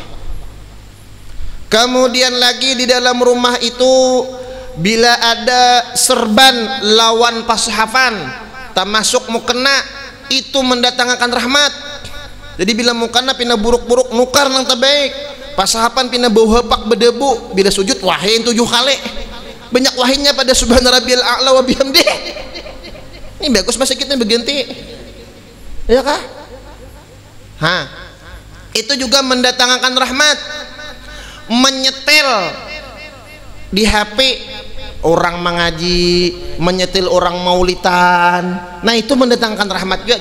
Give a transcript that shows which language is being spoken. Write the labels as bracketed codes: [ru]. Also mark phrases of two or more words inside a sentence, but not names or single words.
[bjn] Kemudian lagi di dalam rumah itu bila ada serban lawan pashafan termasuk mukena itu mendatangkan rahmat. Jadi bila mukena pina buruk-buruk nukar nang terbaik pashafan pina bau hepak berdebu bila sujud wahin 7 kali banyak wahinnya pada [ar] سبحان ربي الأعلى وبحمده. [bjn] Ini bagus masa kita berganti ya kah? Itu juga mendatangkan rahmat. Menyetel di HP orang mengaji, menyetel orang maulitan, nah itu mendatangkan rahmat juga.